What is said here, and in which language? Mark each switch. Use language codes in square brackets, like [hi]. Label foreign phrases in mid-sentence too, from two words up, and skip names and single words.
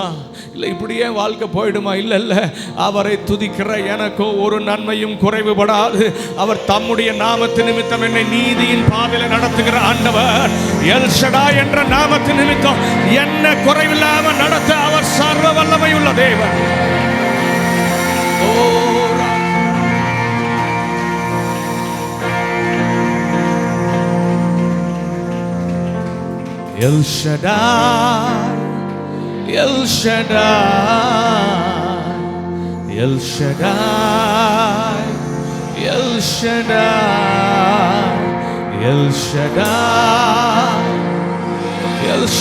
[ta] இல்லை இப்படியே வாழ்க்கை போயிடுமா? இல்ல, அவரை துதிக்கிற எனக்கோ ஒரு நன்மையும் குறைவுபடாது. அவர் தம்முடைய நாமத்து நிமித்தம் என்னை நீதியின் பாதையில நடத்துகிற ஆண்டவர். எல் ஷடாய் என்ற நாமத்து நிமித்தம் என்ன குறைவில்லாம நடத்த அவர் சர்வ வல்லமை உள்ள தேவன். El Shaddai, El Shaddai, El Shaddai, El Shaddai, El Shaddai, El